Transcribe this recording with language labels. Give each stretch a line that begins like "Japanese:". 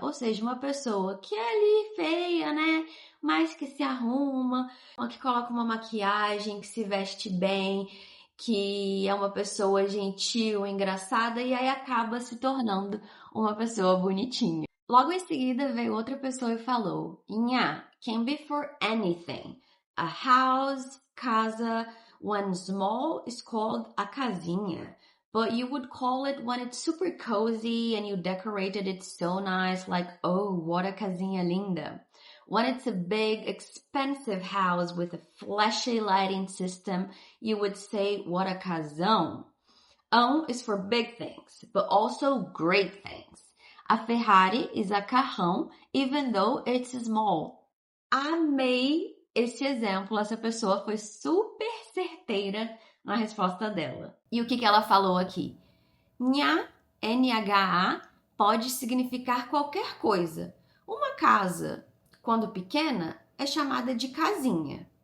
Portuguese: Ou seja, uma pessoa que é ali feia, né? Mas que se arruma, que coloca uma maquiagem, que se veste bem, que é uma pessoa gentil, engraçada e aí acaba se tornando uma pessoa bonitinha. Logo em seguida veio outra pessoa e falou, Inha
English: can be for anything. A house, casa, when small is called a casinha. But you would call it when it's super cozy and you decorated it so nice, like, oh, what a
Portuguese: casinha linda.
English: When it's a big, expensive house with a flashy lighting system, you would say, what a casão. Is for big things, but also great things. A Ferrari is a carrão, even though it's small.
Portuguese: Amei este exemplo. Essa pessoa foi super certeira na resposta dela. E o que ela falou aqui? Nha, N-H-A, pode significar qualquer coisa. Uma casa, quando pequena, é chamada de casinha.